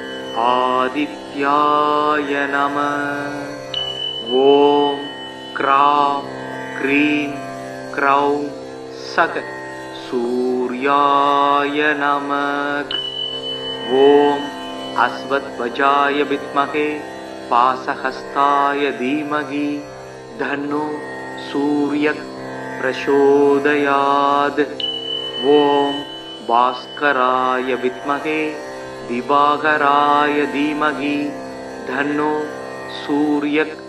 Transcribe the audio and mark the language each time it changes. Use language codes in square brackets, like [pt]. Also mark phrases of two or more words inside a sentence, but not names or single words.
[sa] आदित्याय नम ओम् क्राम् क्रीम् क्रौम् सक सूर्याय नमः ओम् अश्वध्वजाय विद्महे पासहस्ताय धीमहि धन्नो सूर्यः प्रचोदयात् ॐ भास्कराय विद्महे दिवाकराय धीमहि धन्नो सूर्यः